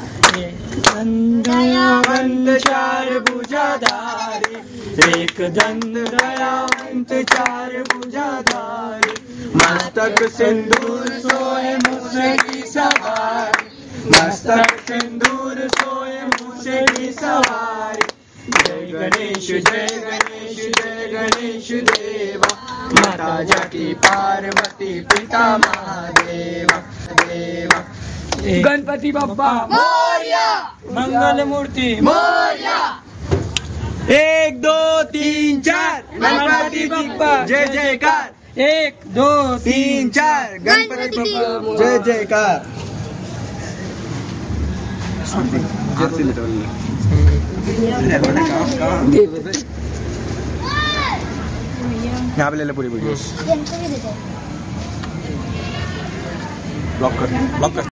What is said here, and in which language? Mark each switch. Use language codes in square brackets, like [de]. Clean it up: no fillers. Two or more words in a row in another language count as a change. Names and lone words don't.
[hi] दयावंत चार भुजाधारी एक दंत दयावंत चार भुजाधारी मस्तक सिंदूर सोए मूस की सवारी मस्तक सिंदूर सोए मूस की सवारी जय गणेश जय गणेश जय गणेश देवा माता जाकी पार्वती पिता महादेवा देवा गणपती बाप्पा मोरया मंगल मूर्ती मोरया 1 2 3 4 गणपती बाप्पा जय जयकार 1 2 3 4 गणपती बाप्पा जय जयकार यहाँ पे ले ले पूरी वीडियो ब्लॉक कर